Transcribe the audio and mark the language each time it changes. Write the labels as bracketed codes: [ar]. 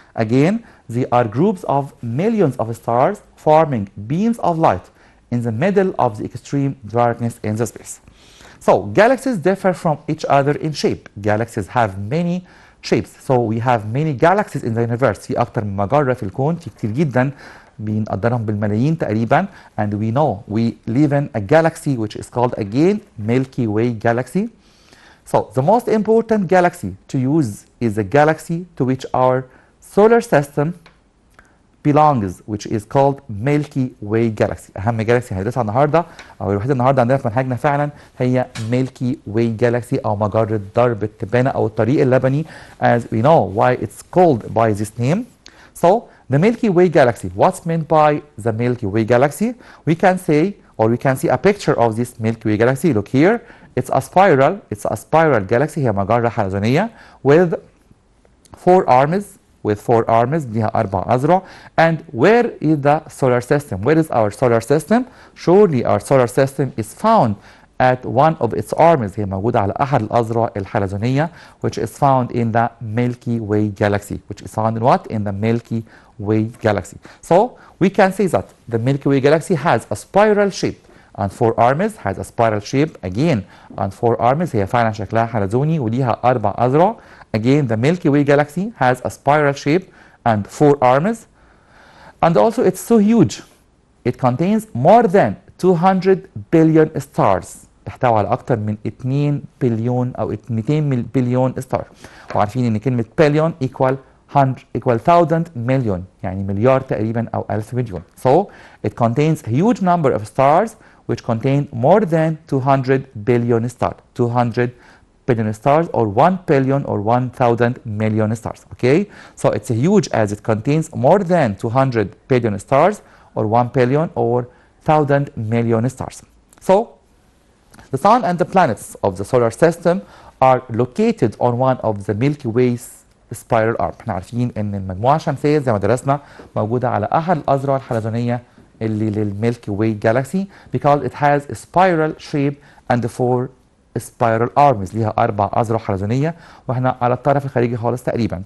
[en] Again, they are groups of millions of stars forming beams of light in the middle of the extreme darkness in the space. So galaxies differ from each other in shape. Galaxies have many shapes. So we have many galaxies in the universe. [ar] في أكتر من مجرة في الكون، في كتير جدا بنقدرهم بالملايين تقريبا. [en] And we know we live in a galaxy which is called again Milky Way galaxy. So the most important galaxy to use is the galaxy to which our solar system belongs, which is called Milky Way galaxy. [ar] أهم جالكسي هندرسها النهارده أو الوحيدة النهارده عندنا في منهجنا فعلا هي Milky Way galaxy أو مجرة درب التبانة أو الطريق اللبني, [en] as we know why it's called by this name. So the Milky Way galaxy, what's meant by the Milky Way galaxy? We can say, or we can see a picture of this Milky Way galaxy. Look here. It's a spiral galaxy. [ar] هي مجرة حلزونية [en] with 4 arms [ar] ليها 4 أذرع. [en] And where is the solar system? Where is our solar system? Surely our solar system is found at one of its arms. [ar] هي موجودة على أحد الأذرع الحلزونية [en] which is found in the Milky Way galaxy. Which is found in what? In the Milky Way galaxy. So we can say that the Milky Way galaxy has a spiral shape and four arms. Has a spiral shape again and four arms. [ar] هي فعلا شكلها حلزوني وليها 4 أذرع. [en] Again the Milky Way galaxy has a spiral shape and 4 arms. And also it's so huge. It contains more than 200 billion stars. [ar] تحتوي على أكثر من 2 بليون أو 200 بليون ستار. وعارفين إن كلمة بليون [en] equal 1000 million [ar] يعني مليار تقريبا أو 1000 مليون. [en] So it contains a huge number of stars which contain more than 200 billion stars. 200 billion stars or 1 billion or 1000 million stars. Okay, so it's huge as it contains more than 200 billion stars or 1 billion or 1000 million stars. So the sun and the planets of the solar system are located on one of the Milky Way's spiral arm. [ar] احنا عارفين ان المجموعة الشمسية زي ما درسنا موجودة على احد الأذرع الحلزونية اللي للميلكي واي جالاكسي [en] because it has a spiral shape and 4 spiral arms. [ar] ليها 4 أذرع حلزونية واحنا على الطرف الخارجي خالص تقريبا.